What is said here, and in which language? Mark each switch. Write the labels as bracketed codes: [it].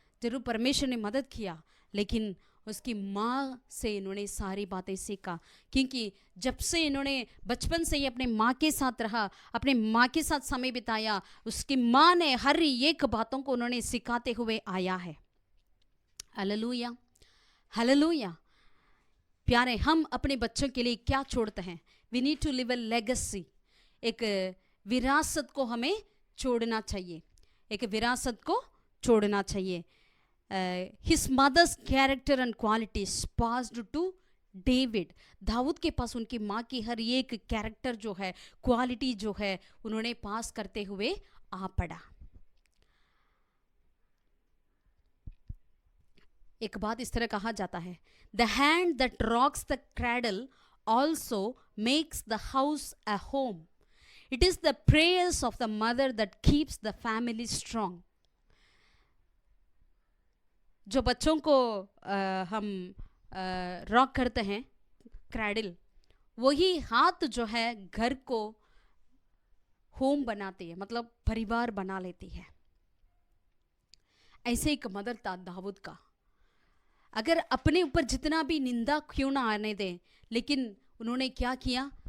[hi] जरूर परमेश्वर ने मदद किया, लेकिन उसकी माँ से इन्होंने सारी बातें सीखा, क्योंकि जब से इन्होंने बचपन से ही अपने माँ के साथ रहा, अपने माँ के साथ समय बिताया, उसकी माँ ने हर एक बातों को उन्होंने सिखाते हुए आया है। Hallelujah, hallelujah. प्यारे, हम अपने बच्चों के लिए क्या छोड़ते हैं? [en] We need to live a legacy. [hi] एक विरासत को हमें छोड़ना चाहिए, एक विरासत को छोड़ना चाहिए। [en] His mother's character and qualities passed to David. [hi] Dawood के पास उनकी माँ की हर एक कैरेक्टर जो है, क्वालिटी जो है, उन्होंने पास करते हुए आ पड़ा। एक बात इस तरह कहा जाता है, [en] The hand that rocks the cradle also makes the house a home. It is the prayers of the mother that keeps the family strong. [hi] जो बच्चों को हम रॉक करते हैं, क्रैडल, वही हाथ जो है घर को होम बनाती है, मतलब परिवार बना लेती है। ऐसे एक मदर था दाऊद का। अगर अपने ऊपर जितना भी निंदा क्यों ना आने दें, लेकिन उन्होंने क्या किया?